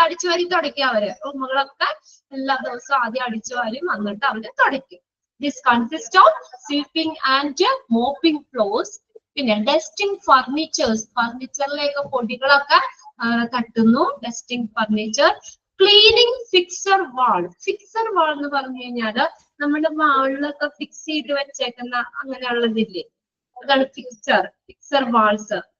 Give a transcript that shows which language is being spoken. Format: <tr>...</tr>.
<ml>അടിച്ചു വാരി തുടയ്ക്കുക. അവര് റൂമുകളൊക്കെ എല്ലാ ദിവസവും ആദ്യം അടിച്ചു വാരി വന്നിട്ട് അവര് തുടയ്ക്കും.</ml> <en>This consists of sweeping and mopping floors.</en> <ml>പിന്നെ ഡസ്റ്റിംഗ് ഫർണിച്ചേഴ്സ്, ഫർണിച്ചറിലേക്ക് പൊടികളൊക്കെ തട്ടുന്നു, ഡസ്റ്റിംഗ് ഫർണിച്ചർ. ക്ലീനിങ് ഫിക്സർ വാൾ. ഫിക്സർ വാൾ എന്ന് പറഞ്ഞു കഴിഞ്ഞാല് നമ്മുടെ വാളിലൊക്കെ ഫിക്സ് ചെയ്ത് വെച്ചേക്കുന്ന അങ്ങനെയുള്ളതില്ലേ, അതാണ് ഫിക്സർ വാൾസ്.</ml>